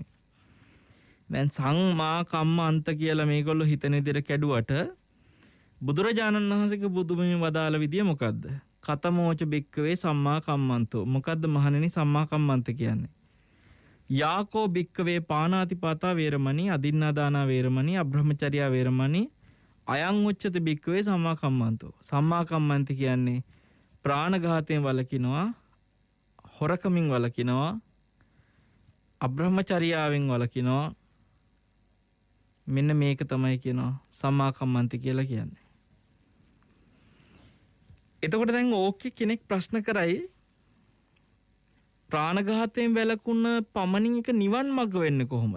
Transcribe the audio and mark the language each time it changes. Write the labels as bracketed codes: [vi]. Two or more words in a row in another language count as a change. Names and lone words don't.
[si] දැන් සංමා කම්මන්ත කියලා මේගොල්ලෝ හිතන විදියට කැඩුවට බුදුරජාණන් වහන්සේගේ බුදුබිම වදාළ විදිය මොකද්ද? [pi] කතමෝච බික්කවේ සම්මා කම්මන්තෝ. [si] මොකද්ද මහණෙනි සම්මා කම්මන්ත කියන්නේ? [pi] යාකෝ බික්කවේ පානාතිපාතා වේරමණී, අදින්නාදානා වේරමණී, අබ්‍රහ්මචර්යා වේරමණී, අයං උච්චති බික්කවේ සම්මා කම්මන්තෝ. [si] සම්මා කම්මන්ත කියන්නේ ප්‍රාණඝාතයෙන් වළකිනවා, හොරකමින් වළකිනවා, අබ්‍රහ්මචර්යාවෙන් වළකිනවා. මෙන්න මේක තමයි කියනවා සම්මා කම්මන්ත කියලා කියන්නේ. එතකොට දැන් ඕකේ කෙනෙක් ප්‍රශ්න කරයි ප්‍රාණඝාතයෙන් වැළකුණ පමණින් එක නිවන් මඟ වෙන්නේ කොහොමද?